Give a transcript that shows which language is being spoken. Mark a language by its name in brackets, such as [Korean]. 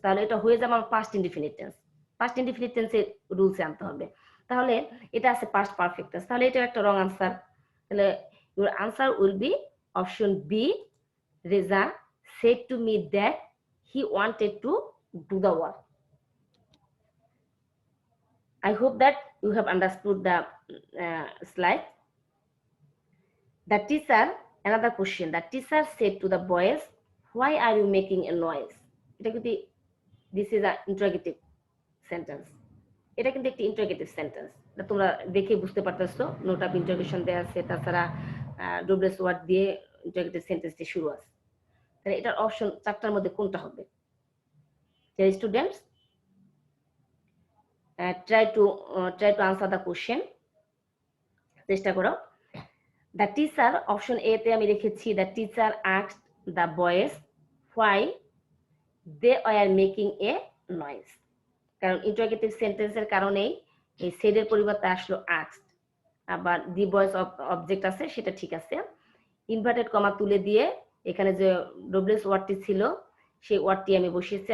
[Bangla] তাহলে এটা হয়ে যাবে আমার past indefinite tense. Past indefinite টেন্সের রুলসে আনতে হবে। তাহলে এটা আছে পাস্ট পারফেক্ট টেন্স, তাহলে এটা একটা রং আনসার। তাহলে your answer will be option B, [English] Reza said to me that he wanted to do the work. I hope that you have understood the slide. The teacher, another question. The teacher said to the boys, "Why are you making a noise?" [Bangla] এটা কিন্তু [English] this is an interrogative sentence. [Bangla] এটা কিন্তু একটি interrogative sentence. তোমরা দেখে বুঝতে পারতেছো note of interrogation দেওয়া আছে, তাছাড়া ডব্লিউএস ওয়ার্ড দিয়ে ইন্টারোগেটিভ সেন্টেন্সটি শুরু আছে। তাহলে এটার অপশন চারটার মধ্যে কোনটা হবে? [English] students try to answer the question, [Bangla] চেষ্টা করো। [English] the teacher, option A [Bangla] তে আমি রেখেছি [English] The teacher asked the boys why they are making a noise. [Bangla] কারণ ইন্টারোগেটিভ সেন্টেন্সের কারণেই এই সেডের পরিবর্তে আসলো আস্কড। আবার দি বয়েজ অবজেক্ট আছে, সেটা ঠিক আছে। ইনভার্টেড কমা তুলে দিয়ে এখানে যে ডব্লিউএস ওয়ার্ডটি ছিল সেই ওয়ার্ডটি আমি বসিয়েছি।